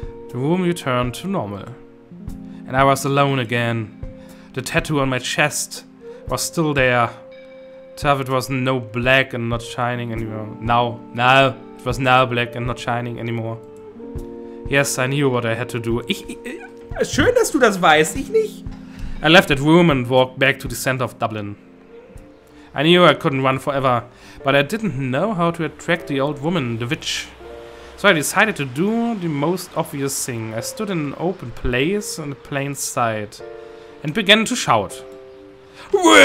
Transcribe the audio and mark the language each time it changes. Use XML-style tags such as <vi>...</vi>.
<en>The room returned to normal, and I was alone again. The tattoo on my chest was still there. Tough, it was no black and not shining anymore. Now, it was now black and not shining anymore. Yes, I knew what I had to do.</en> <de>Schön, dass du das weißt, ich nicht.</de> <en>I left that room and walked back to the center of Dublin. I knew I couldn't run forever, but I didn't know how to attract the old woman, the witch. So I decided to do the most obvious thing. I stood in an open place in plain sight and began to shout. Witch!</en>